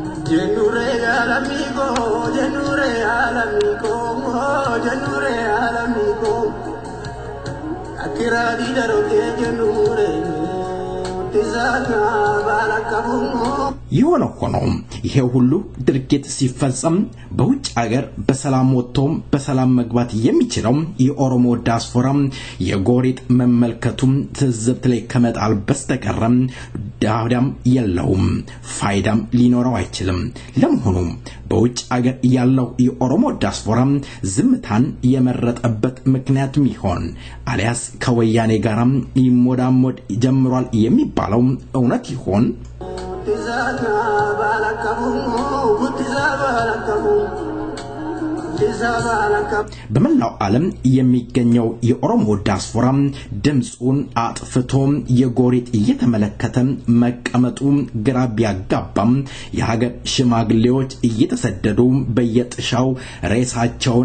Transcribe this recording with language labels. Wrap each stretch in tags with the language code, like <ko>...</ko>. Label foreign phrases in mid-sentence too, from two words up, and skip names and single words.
<am>Jenure al amigo, jenure al amigo. Akira di daro jenure, tizana balakabu. የሆነ ሆኖ ይሄ ሁሉ ድርጊት ሲፈጸም በውጭ ሀገር በሰላም ወጥቶም በሰላም መግባት የሚችለው የኦሮሞ ዲያስፖራ የጎሪጥ መመልከቱም ትዝብት ላይ ከመጣል በስተቀር ዳዳም የለውም ፋይዳም ሊኖረው አይችልም። ለመሆኑ በውጭ ሀገር ያለው የኦሮሞ ዲያስፖራ ዝምታን የመረጠበት ምክንያት ይሆን አሊያስ ከወያኔ ጋራም ይሞዳሞድ ጀምሯል የሚባለው እውነት ይሆን? Tizana balakabu, tizana በመላው ዓለም የሚገኘው የኦሮሞ ዲያስፖራ ድምጹን አጥፍቶ የጎሪጥ እየተመለከተ መቀመጡ ግራ ቢያጋባም የሀገር ሽማግሌዎች እየተሰደዱ በየጥሻው ሬሳቸውን</am>